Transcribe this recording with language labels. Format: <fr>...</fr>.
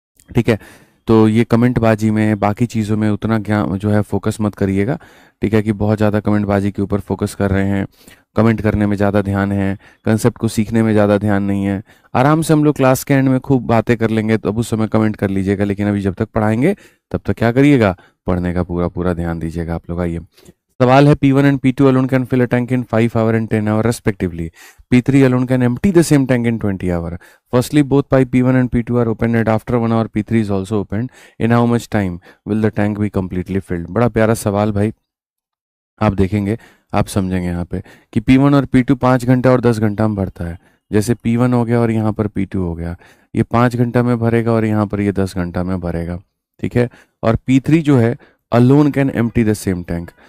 <hi>ठीक है, तो ये कमेंटबाजी में, बाकी चीज़ों में उतना ज्ञान जो है फोकस मत करिएगा। ठीक है, कि बहुत ज़्यादा कमेंटबाजी के ऊपर फोकस कर रहे हैं, कमेंट करने में ज़्यादा ध्यान है, कंसेप्ट को सीखने में ज़्यादा ध्यान नहीं है। आराम से हम लोग क्लास के एंड में खूब बातें कर लेंगे, तो अब उस समय कमेंट कर लीजिएगा, लेकिन अभी जब तक पढ़ाएंगे तब तक क्या करिएगा, पढ़ने का पूरा पूरा ध्यान दीजिएगा आप लोग।</hi> <en>आइए, सवाल है, P1 and P2 alone can fill a tank in 5 hour and 10 hour respectively. P3 alone can empty the same tank in 20 hour. Firstly, both pipe P1 and P2 are opened, and after 1 hour P3 is also opened. In how much time will the tank be completely filled?</en> <hi>बड़ा प्यारा सवाल भाई, आप देखेंगे, आप समझेंगे यहाँ पे कि P1 और P2 5 घंटा और 10 घंटा में भरता है। जैसे P1 हो गया और यहाँ पर P2 हो गया, ये 5 घंटा में भरेगा और यहाँ पर ये 10 घंटा में भरेगा। ठीक है, और P3 जो है,</hi> <en>Alone can empty the same tank.</en>